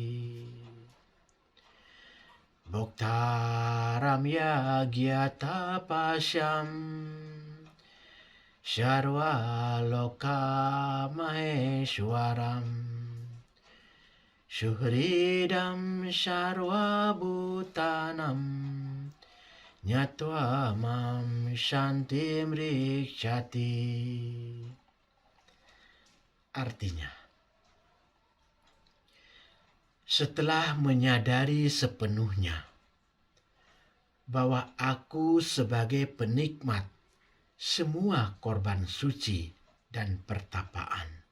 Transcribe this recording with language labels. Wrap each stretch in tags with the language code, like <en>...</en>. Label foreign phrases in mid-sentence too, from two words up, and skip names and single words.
<sa>Bhoktaram yagya tapasham sarva loka maheshwaram suhridam sarva bhutanam nyatva mam shantim rikshati.</sa> <id>Artinya, setelah menyadari sepenuhnya bahwa aku sebagai penikmat semua korban suci dan pertapaan,</id>